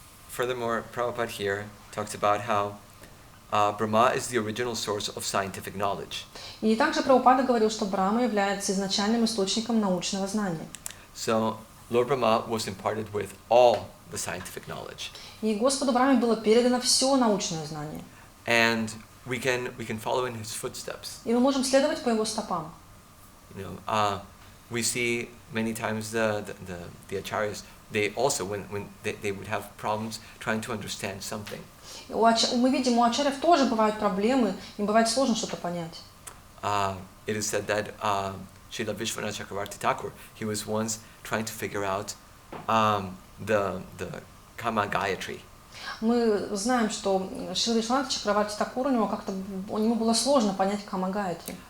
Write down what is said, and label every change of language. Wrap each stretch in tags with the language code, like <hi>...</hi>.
<en>Furthermore, Prabhupada here talks about how Brahma is the original source of scientific knowledge.</en> <ru>И также Прабхупада говорил, что Брахма является изначальным источником научного знания.</ru> <en>So Lord Brahma was imparted with all the scientific knowledge.</en> <ru>И Господу Брахме было передано все научное знание.</ru> <en>And we can follow in his footsteps.</en> <ru>И мы можем следовать по его стопам.</ru> <en>You know, we see many times the acharyas, they also when they would have problems trying to understand something.</en> <ru>Мы видим, у ачарьев тоже бывают проблемы, им бывает сложно что-то понять.</ru> <en>It is said that Srila Vishwanath Chakravarti Thakur, he was once trying to figure out the Kama Gayatri.</en> <ru>Мы знаем, что Шрила Вишванатха Чакраварти Такур, ему было сложно понять Кама Гайатри.</ru>